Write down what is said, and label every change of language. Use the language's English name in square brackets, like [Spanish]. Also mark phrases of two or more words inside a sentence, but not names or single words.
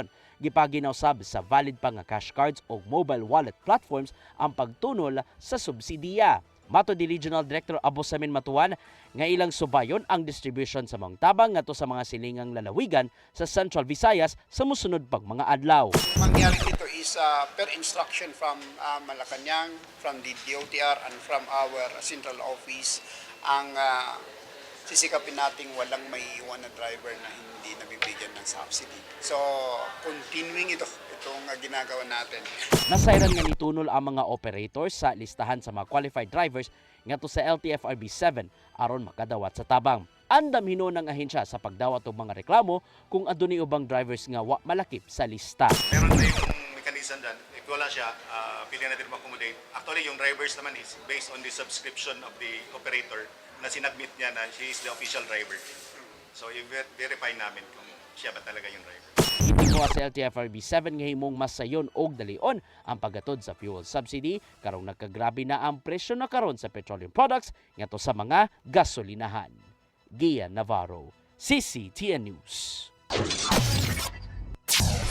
[Cebuano] Gipaginaw sab sa valid pa nga [English] cash cards [Cebuano] o [English] mobile wallet platforms [Cebuano] ang pagtunol sa subsidiya. Mato di Regional Director Abosamin Matuan nga ilang subayon ang distribution sa mga tabang ngadto sa mga silingang lalawigan sa Central Visayas sa mosunod pag mga adlaw. [Filipino] Mangyari dito [English] is per instruction from Malacanang, from the DOTR and from our central office [Filipino] ang sisikapin nating walang may iwan na driver na hindi nabibigyan ng subsidy. So, continuing itong ginagawa natin. [Cebuano] Nasayran nga nitunol ang mga operators sa listahan sa mga [English] qualified drivers [Cebuano] ngadto sa LTFRB 7 aron makadawat sa tabang. Andam hinunang ahensya sa pagdawat og mga reklamo kung adunay ubang drivers nga wa malakip sa lista. [Filipino] Meron tayong mechanism dyan. If wala siya, pili natin ma-accommodate. Actually, yung drivers naman [English] is based on the subscription of the operator [Filipino] na sinadmit niya na [English] she is the official driver. [Filipino] So, i-verify namin kung siya ba talaga yung driver. [Cebuano] Itinguha sa LTFRB 7 nga himong masayon og dalion ang paggatod sa [English] fuel subsidy [Cebuano] karong nagkagrabe na ang presyo na karon sa [English] petroleum products [Cebuano] ngadto sa mga gasolinahan. Gian Navarro, CCTN News.